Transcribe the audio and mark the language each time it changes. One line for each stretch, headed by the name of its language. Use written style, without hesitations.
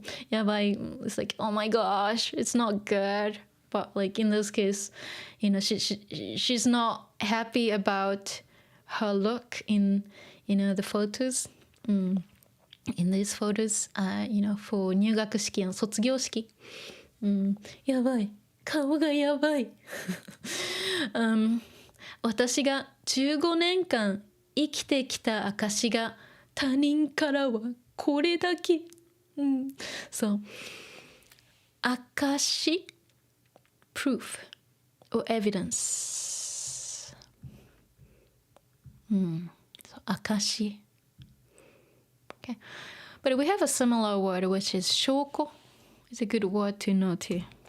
Japanese: やばい
English: it's like oh my gosh it's not good. But like in this case, she's not happy about her look in the photos. In these photos, for
Japanese: 入学式の卒業式。やばい顔がやばい、私が15年間生きてきた証が他人からはこれだけ。そう証
English: proof or evidence. So akashi. Okay. But we have a similar word which is shoko. It's a good word to know too.